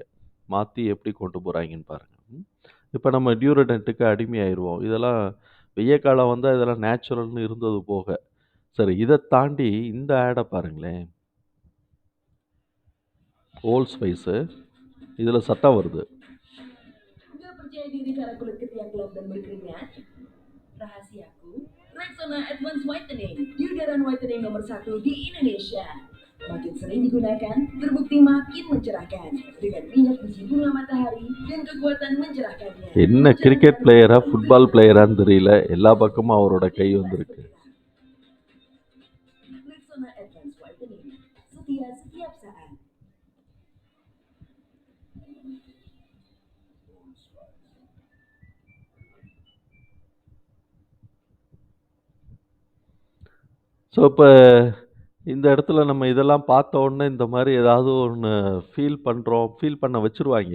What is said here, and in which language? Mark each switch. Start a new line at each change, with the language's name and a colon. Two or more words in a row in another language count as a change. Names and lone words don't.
Tamil: மாத்தி எப்படி கொண்டு போறாய்ங்கன்னு பாருங்க. இப்ப நம்ம டியூரடன்ட்டுக்கு அடிமையாயிருவோம். இதெல்லாம் வெய்ய காலம் வந்தா இதெல்லாம் நேச்சுரல்னு இருந்தது போக. சரி இத தாண்டி இந்த ஆட பாருங்களேன். ஓல்ட் ஸ்பைஸு. இதுல சத்தம் வருது.
Indonesian: Nggak percaya diri cara kulit ketiak gelap dan berkeringat? Rahasiaku, Rexona Advanced Whitening, deodoran whitening nomor 1 di Indonesia. Makin sering digunakan, terbukti makin mencerahkan. Dengan minyak biji bunga matahari dan kekuatan mencerahkannya.
Tamil: என்ன
English: cricket playera, football playerannu
Tamil: தெரியல. எல்லா பக்கமும் அவரோட கை வந்திருக்கு.
Indonesian: Rexona Advanced Whitening, setia setiap saat.
Tamil: ஸோ, இப்ப இந்த இடத்துல நம்ம இதெல்லாம் பார்த்த உடனே இந்த மாரி ஏதாவது ஒண்ணு ஃபீல் பண்ண வச்சுருவாய்ங்க.